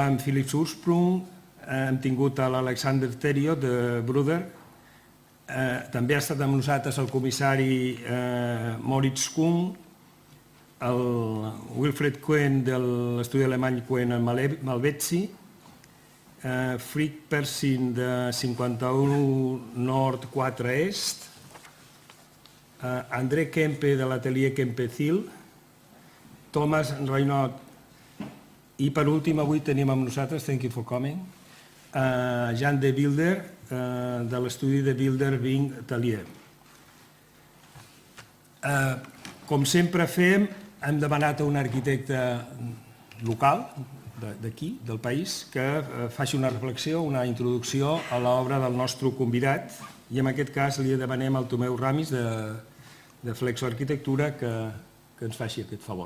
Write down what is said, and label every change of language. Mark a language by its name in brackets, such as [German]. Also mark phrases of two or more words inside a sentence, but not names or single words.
[Catalan] amb Philips Ursprung, hem tingut l'Alexander Taillieu de Vylder, també ha estat amb nosaltres el comissari Moritz Kuhn, el Wilfried Cohen de l'estudi alemany Cohen a Malvezzi, Frick Persin de 51 Nord 4 Est, André Kempe de l'atelier Kempe-Thiel, Thomas Reynaud i per últim avui tenim amb nosaltres, [English] thank you for coming, [Catalan] Jan de Vylder de l'estudi de Vylder, Vinck, Taillieu. Com sempre fem, hem demanat a un arquitecte local, d'aquí, del país, que faci una reflexió, una introducció a l'obra del nostre convidat, i en aquest cas li demanem al Tomeu Ramis de Flexo Arquitectura que ens faci aquest favor.